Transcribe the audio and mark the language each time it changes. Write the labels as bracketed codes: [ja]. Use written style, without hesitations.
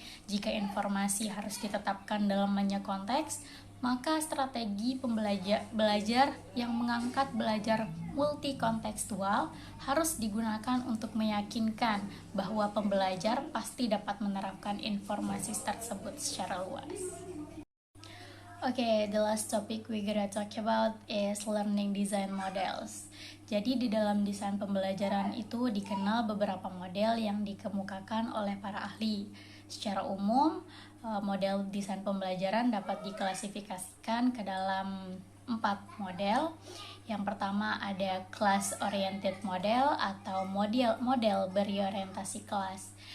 [id] Jika informasi harus ditetapkan dalam banyak konteks, maka strategi belajar yang mengangkat belajar multikontekstual harus digunakan untuk meyakinkan bahwa pembelajar pasti dapat menerapkan informasi tersebut secara luas. [en] Okay, the last topic we gonna talk about is learning design models. [id] Jadi di dalam desain pembelajaran itu dikenal beberapa model yang dikemukakan oleh para ahli. Secara umum, model desain pembelajaran dapat diklasifikasikan ke dalam 4 model. Yang pertama ada class oriented model atau model berorientasi kelas.